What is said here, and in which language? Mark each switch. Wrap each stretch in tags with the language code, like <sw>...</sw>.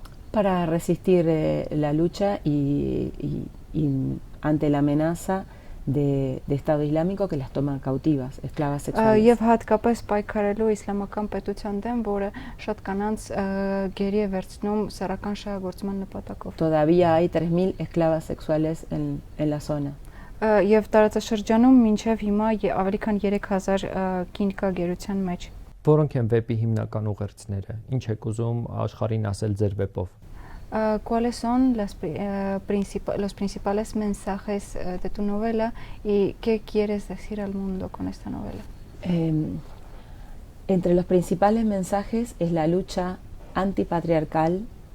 <es>para resistir la lucha y ante la amenaza de Estado Islámico que las toma cautivas, esclavas sexuales.</es> <hy>Եվ հատկապես պայքարելու իսլամական պետության դեմ, որը շատ կանանց գերի է վերցնում սեռական շահագործման նպատակով։</hy> <es>Todavía hay 3000 esclavas sexuales en la zona.</es> <hy>Եվ տարածաշրջանում մինչև հիմա ավելի քան 3000 կին կա գերության մեջ։ Որոնք են վեպի հիմնական ուղերձները։ Ինչ եք ուզում աշխարհին ասել ձեր վեպով։</hy> <es>¿Cuáles son los principales mensajes de tu novela y qué quieres decir al mundo con esta novela? Entre los principales mensajes es la lucha antipatriarcal.</es>